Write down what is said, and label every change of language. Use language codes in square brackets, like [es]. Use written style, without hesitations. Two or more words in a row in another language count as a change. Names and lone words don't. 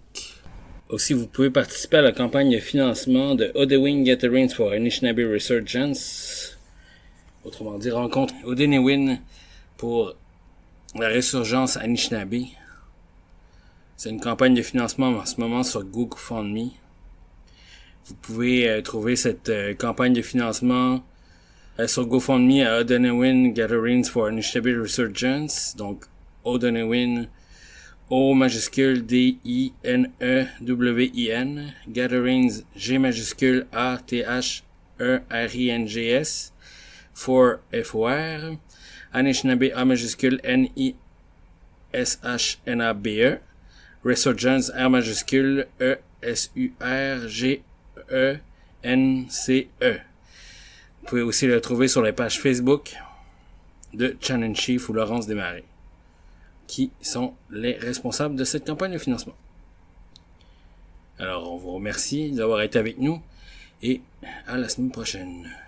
[fr] Aussi, vous pouvez participer à la campagne de financement de Odewin Gatherings for Anishinaabe Resurgence, autrement dit, rencontre Odenewin pour la résurgence Anishinaabe. C'est une campagne de financement en ce moment sur GoFundMe. Vous pouvez trouver cette campagne de financement sur GoFundMe à Odenewin Gatherings for Anishinaabe Resurgence, donc Odenewin O majuscule D-I-N-E-W-I-N, Gatherings G majuscule A-T-H-E-R-I-N-G-S, for F-O-R, Anishinaabe A majuscule N-I-S-H-N-A-B-E, Resurgence R majuscule E-S-U-R-G-E-N-C-E. Vous pouvez aussi le trouver sur les pages Facebook de Shannon Chief ou Laurence Desmarais, qui sont les responsables de cette campagne de financement. Alors, on vous remercie d'avoir été avec nous et à la semaine prochaine.